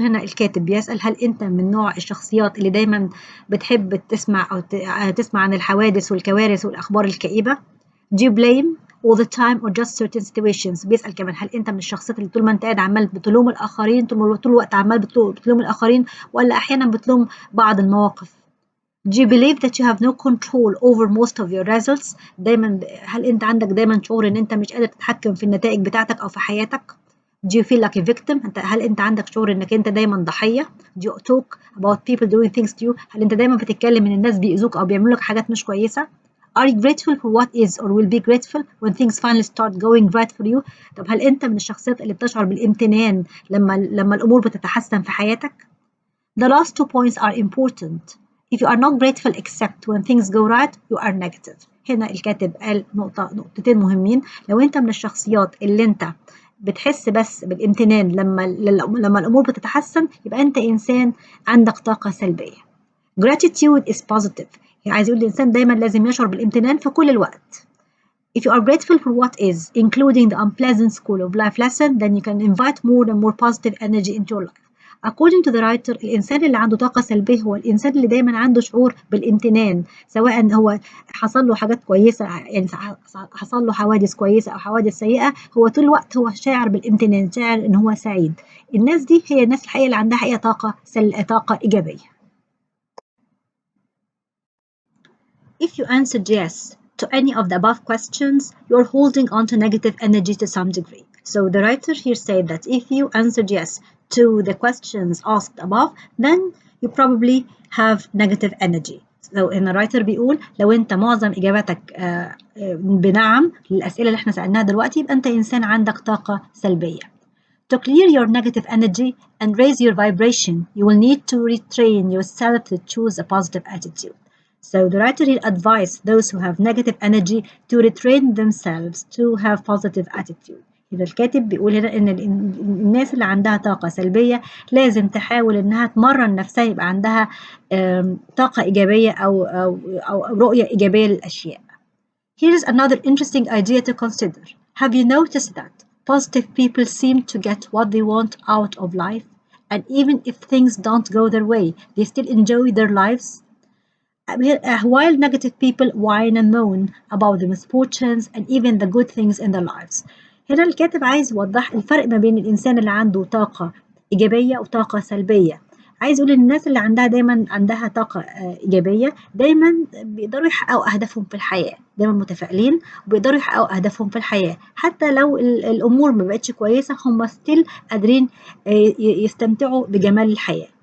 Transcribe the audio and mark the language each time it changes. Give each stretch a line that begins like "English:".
Arabic: هنا الكاتب بيسأل هل أنت من نوع الشخصيات اللي دايما بتحب تسمع أو تسمع عن الحوادث والكوارث والأخبار الكئيبة؟
English: Do you blame all the time or just certain situations؟
Arabic: بيسأل كمان هل أنت من الشخصيات اللي طول ما أنت قاعد عمال بتلوم الآخرين، طول الوقت عمال بتلوم الآخرين، ولا أحيانا بتلوم بعض المواقف؟
English: Do you believe that you have no control over most of your results؟
Arabic: دايما هل أنت عندك دايما شعور إن أنت مش قادر تتحكم في النتائج بتاعتك أو في حياتك؟
English: Do you feel like a victim؟
Arabic: هل أنت عندك شعور إنك أنت دايما ضحية؟
English: Do you talk about people doing things to you؟
Arabic: هل أنت دايما بتتكلم إن الناس بيأذوك أو بيعملوا لك حاجات مش كويسة؟
English: Are you grateful for what is or will be grateful when things finally start going right for you؟
Arabic: طب هل أنت من الشخصيات اللي بتشعر بالامتنان لما الأمور بتتحسن في حياتك؟
English: The last 2 points are important. If you are not grateful except when things go right, you are negative.
Arabic: هنا الكاتب قال نقطتين مهمين. لو أنت من الشخصيات اللي أنت بتحس بس بالامتنان لما الأمور بتتحسن، يبقى أنت إنسان عندك طاقة سلبية.
English: Gratitude is positive.
Arabic: يعني عايز يقول الإنسان دايما لازم يشعر بالامتنان في كل الوقت.
English: If you are grateful for what is, including the unpleasant school of life lesson, then you can invite more and more positive energy into your life. According to the writer,
Arabic: الإنسان اللي عنده طاقة سلبية هو الإنسان اللي دايما عنده شعور بالامتنان، سواء هو حصل له حاجات كويسة، يعني حصل له حوادث كويسة أو حوادث سيئة، هو طول الوقت هو شاعر بالامتنان، شاعر إن هو سعيد. الناس دي هي الناس الحقيقة اللي عندها حقيقة طاقة إيجابية.
English: If you answered yes to any of the above questions, you're holding on to negative energy to some degree. So the writer here said that if you answered yes to the questions asked above, then you probably have negative energy. So in the writer
Arabic: بيقول لو أنت معظم إجاباتك بنعم للأسئلة اللي احنا سألناها دلوقتي، يبقى أنت إنسان عندك طاقة سلبية.
English: To clear your negative energy and raise your vibration, you will need to retrain yourself to choose a positive attitude. So the writer here advised those who have negative energy to retrain themselves to have positive attitude.
Arabic: إذا الكاتب بيقول هنا إن الناس اللي عندها طاقة سلبية لازم تحاول إنها تمرن نفسها يبقى عندها طاقة إيجابية أو رؤية إيجابية للأشياء.
English: Here is another interesting idea to consider. Have you noticed that positive people seem to get what they want out of life, and even if things don't go their way, they still enjoy their lives? While negative people whine and moan about the misfortunes and even the good things in their lives.
Arabic: هنا الكاتب عايز يوضح الفرق ما بين الإنسان اللي عنده طاقة إيجابية وطاقة سلبية. عايز يقول الناس اللي دايما عندها طاقة إيجابية دايما بيقدروا يحققوا أهدافهم في الحياة، دايما متفائلين وبيقدروا يحققوا أهدافهم في الحياة، حتى لو الأمور ما بقتش كويسة هم ستيل قادرين يستمتعوا بجمال الحياة.